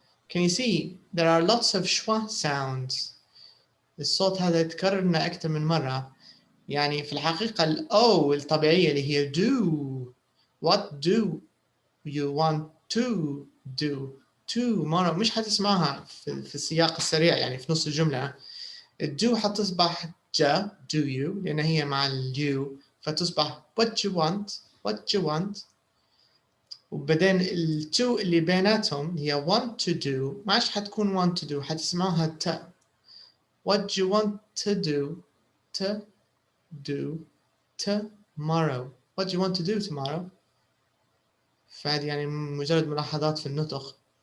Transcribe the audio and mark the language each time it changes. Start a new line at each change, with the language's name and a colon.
English: Can you see there are lots of schwa sounds.
Arabic: الصوت هذا يتكرر لنا أكثر من مرة. يعني في الحقيقة الأو الطبيعية اللي هي do.
English: What do you want to do tomorrow؟
Arabic: مش حتسمعها في السياق السريع يعني في نص الجملة. الدو حتصبح ja do you لأن هي مع اليو فتصبح
English: what you want
Arabic: وبعدين التو اللي بيناتهم هي want to do ما عادش حتكون want to do حتسمعها تا.
English: What you want to do tomorrow. What you want to do tomorrow.
Arabic: فهذه يعني مجرد ملاحظات في النطق.